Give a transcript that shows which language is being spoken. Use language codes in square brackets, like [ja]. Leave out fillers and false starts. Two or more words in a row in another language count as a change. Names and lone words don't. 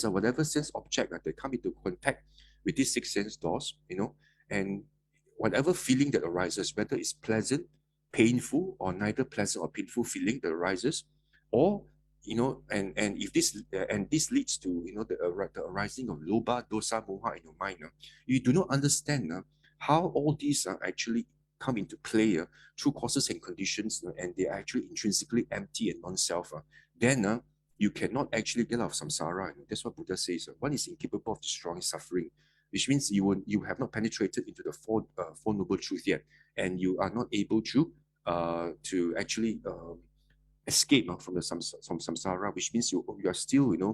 [en] whatever sense object that come into contact with these six sense doors, and whatever feeling that arises, whether it's pleasant, painful, or neither pleasant or painful feeling that arises, or and if this leads to the arising of [pi] lobha, dosa, moha [en] in your mind, you do not understand how all these actually come into play through causes and conditions, and they are actually intrinsically empty and non-self, then you cannot actually get out of samsara. That's what Buddha says. One is incapable of destroying suffering, which means you have not penetrated into the four noble truths yet, and you are not able to actually escape from samsara, which means you are still